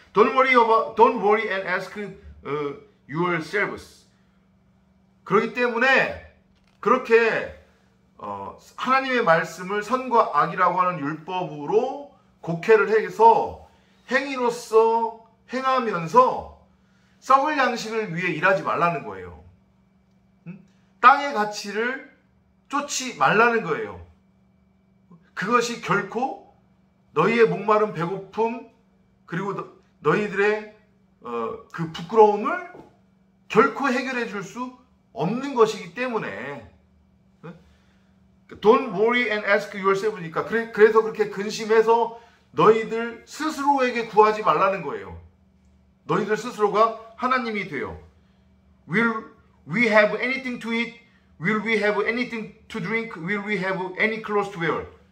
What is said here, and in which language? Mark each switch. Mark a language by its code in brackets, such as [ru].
[en] Don't worry and ask yourselves. [ko] 그렇기 때문에 그렇게 하나님의 말씀을 선과 악이라고 하는 율법으로 곡해를 해서 행위로서 행하면서 썩을 양식을 위해 일하지 말라는 거예요. 땅의 가치를 쫓지 말라는 거예요. 그것이 결코 너희의 목마른 배고픔 그리고 너희들의 그 부끄러움을 결코 해결해 줄 수 없는 것이기 때문에 [en] Don't worry and ask yourself [ko] 니까 그래서 그렇게 근심해서 너희들 스스로에게 구하지 말라는 거예요. 너희들 스스로가 하나님이 돼요. [en] Will we have anything to eat? Will we have anything to drink? Will we have any clothes to wear?